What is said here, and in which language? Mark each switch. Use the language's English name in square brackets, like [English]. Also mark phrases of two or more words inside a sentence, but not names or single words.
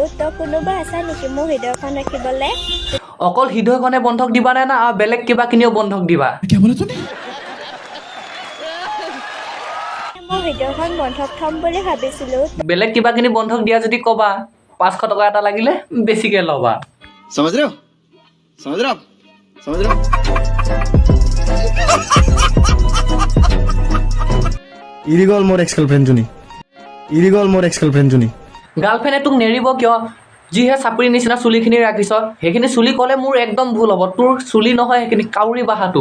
[Assamese] তই কোনোবা আছা নেকি মোৰ ভিডিঅ'খন ৰাখিবলৈ? অকল হৃদয়খনে বন্ধক দিবা নে না আৰু বেলেগ কিবা কিনিও বন্ধক দিবা? মই ভিডিঅ'খন বন্ধক থম বুলি ভাবিছিলোঁ। বেলেগ কিবা কিনি বন্ধক দিয়া যদি ক'বা, 500 টকা এটা লাগিলে বেছিকৈ ল'বা। [Hindi] समझ रहे हो आप समझ रहे हो? [Assamese] ইৰিগল মোৰ [English] ex girlfriendজনী। [Assamese] গাৰ্লফ্ৰেণ্ডে তোক নেৰিব কিয়? যিহে চাপৰি নিচিনা চুলিখিনি ৰাখিছ, সেইখিনি চুলি ক'লে মোৰ একদম ভুল হ'ব। তোৰ চুলি নহয় সেইখিনি কাউৰী বাহাটো।